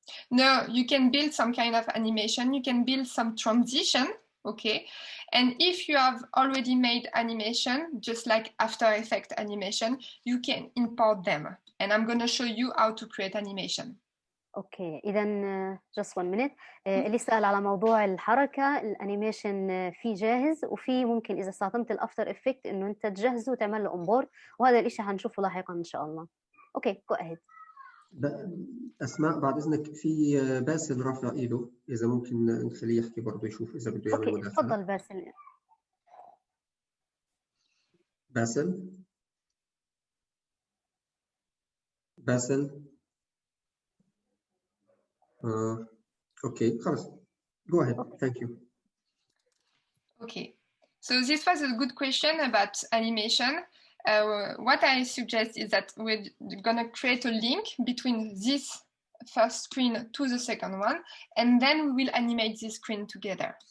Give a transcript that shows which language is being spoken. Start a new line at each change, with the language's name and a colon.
English: No, you can build some kind of animation. You can build some transition. Okay, and if you have already made animation, just like After Effects animation, you can import them. And I'm going to show you how to create animation.
Arabic: اوكي اذا
English: just one minute.
Arabic: اللي سأل على موضوع الحركه الانيميشن فيه جاهز، وفي ممكن اذا استخدمت الافتر افكت انه انت تجهزه وتعمل له امبورد، وهذا الشيء هنشوفه لاحقا ان شاء الله.
English: Okay go ahead.
Arabic: اسماء بعد اذنك، في باسل رافع ايده، اذا ممكن نخليه يحكي برضه يشوف اذا بده يعمل مداخله. تفضل باسل. باسل okay, خلاص.
English: Go ahead. Thank you. Okay, so this was a good question about animation. What I suggest is that we're gonna create a link between this first screen to the second one, and then we will animate this screen together.